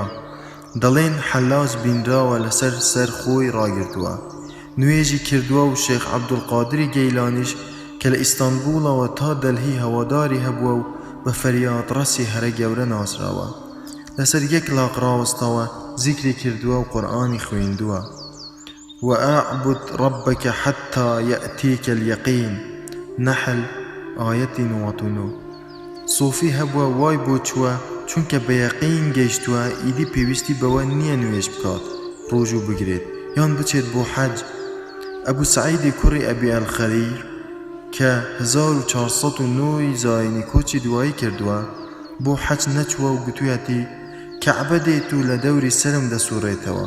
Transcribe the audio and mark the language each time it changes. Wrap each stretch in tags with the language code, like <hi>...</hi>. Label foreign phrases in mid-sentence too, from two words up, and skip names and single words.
<ckb>دەڵێن حەلاج بینراوە لەسەر سەر خۆی ڕاگرتووە، نوێژی کردووە و شێخ عەبدولقادری گەیلانیش کە لە ئیستانبوڵەوە تا دەلهی هەواداری هەبووە و بە فەریادڕەسی هەرە گەورە ناسراوە، لەسەر یەک لاق ڕاوەستاوە زیکری کردووە و قورئانی خوێندووە.</ckb> <ar>وَأَعْبُدْ رَبَّكَ حَتَّى يَأْتِيكَ الْيَقِينُ</ar> <ckb>نەحل ئایەتی 99. سۆفی هەبووە وای بۆ چووە چونکە بە یەقین گەیشتووە ئیدی پێویستی بەوە نییە نوێژ بکات، ڕۆژوو بگرێت یان بچێت بۆ حەج. ئەبوو سەعیدی کوڕی ئەبی ئەلخەلیر کە 1409 زاینی کۆچی دوایی کردووە بۆ حەج نەچووە و گوتوویەتی کەعبە دێت و لە دەوری سرم دەسوڕێتەوە.</ckb>